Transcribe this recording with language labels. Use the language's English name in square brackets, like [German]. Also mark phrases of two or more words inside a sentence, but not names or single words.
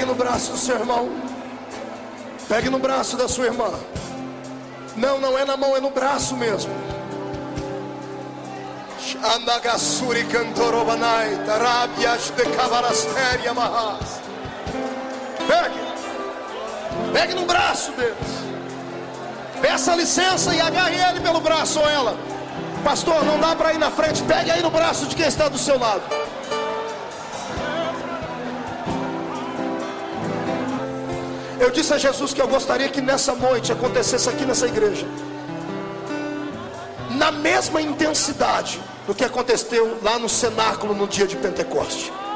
[Portuguese] braço do seu irmão. Pegue no braço da sua irmã. Não é na mão, é no braço mesmo. Andagasuri cantorobanai, tarabias de cavarasteria mahas. Pegue no braço deles. Peça licença e agarre ele pelo braço ou ela. Pastor, não dá para ir na frente. Pegue aí no braço de quem está do seu lado. Eu disse a Jesus que eu gostaria que nessa noite acontecesse aqui nessa igreja, na mesma intensidade do que aconteceu lá no cenáculo no dia de Pentecoste.